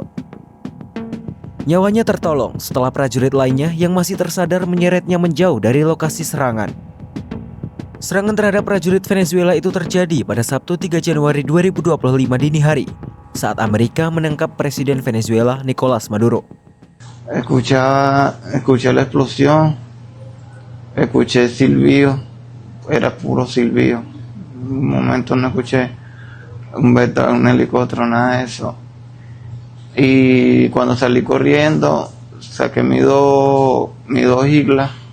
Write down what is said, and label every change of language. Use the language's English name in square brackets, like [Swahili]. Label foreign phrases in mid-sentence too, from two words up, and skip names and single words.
[Indonesian] Nyawanya tertolong setelah prajurit lainnya yang masih tersadar menyeretnya menjauh dari lokasi serangan. Serangan terhadap prajurit Venezuela itu terjadi pada Sabtu 3 Januari 2025 dini hari saat Amerika menangkap Presiden Venezuela Nicolas Maduro. [Spanish] Escuché la explosión, escuché silbido, era puro silbido. Un momento no escuché un helicóptero, nada de eso. Y cuando salí corriendo, saqué mis dos islas.